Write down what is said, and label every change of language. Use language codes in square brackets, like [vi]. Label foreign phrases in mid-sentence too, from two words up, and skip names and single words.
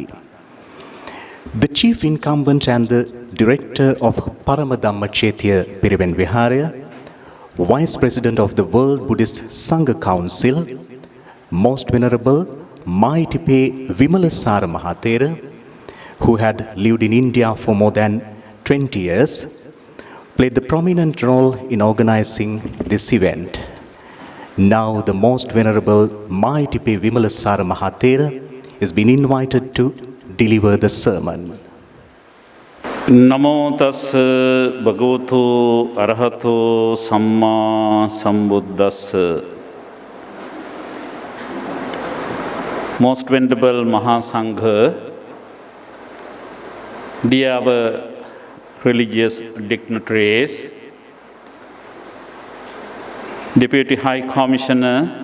[en] The Chief Incumbent and the Director of Paramadhamma Chaitya Piriven Vihara, Vice President of the World Buddhist Sangha Council, Most Venerable Maitipe Vimalasara Mahathera, who had lived in India for more than 20 years, played the prominent role in organizing this event. Now the Most Venerable Maitipe Vimalasara Mahathera is being invited to deliver the sermon. [pi] Namo tassa bhagavato arahato samma sambuddhassa. [en] Most Venerable Mahasangha, dear our religious dignitaries, Deputy High Commissioner